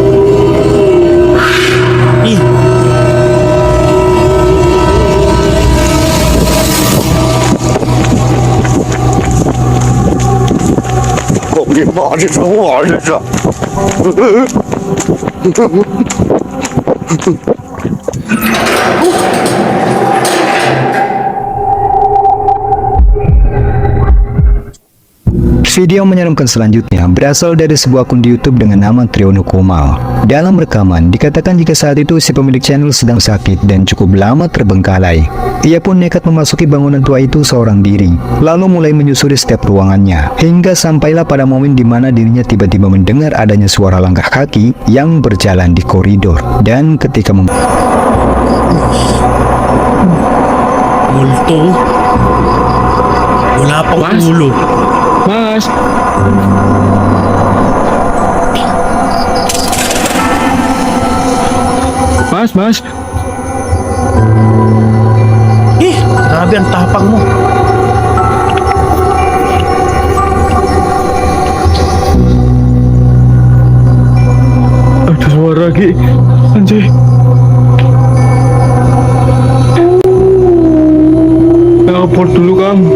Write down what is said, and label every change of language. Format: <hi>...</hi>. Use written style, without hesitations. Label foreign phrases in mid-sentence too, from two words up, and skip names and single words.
<zh>Ih, 我的妈，这什么玩意儿？这是？</zh> <id>Video menyeramkan selanjutnya berasal dari sebuah akun di YouTube dengan nama Triono Komal. Dalam rekaman, dikatakan jika saat itu si pemilik channel sedang sakit dan cukup lama terbengkalai. Ia pun nekat memasuki bangunan tua itu seorang diri, lalu mulai menyusuri setiap ruangannya, hingga sampailah pada momen di mana dirinya tiba-tiba mendengar adanya suara langkah kaki yang berjalan di koridor. Dan ketika</id> <tl>multo. Wala pang ulo.</tl> <id>Mas. Mas.</id> <tl>Ih, grabe ang tapang mo.</tl> <id>Ada suara lagi. Anjir. Teleport dulu, Kang.</id>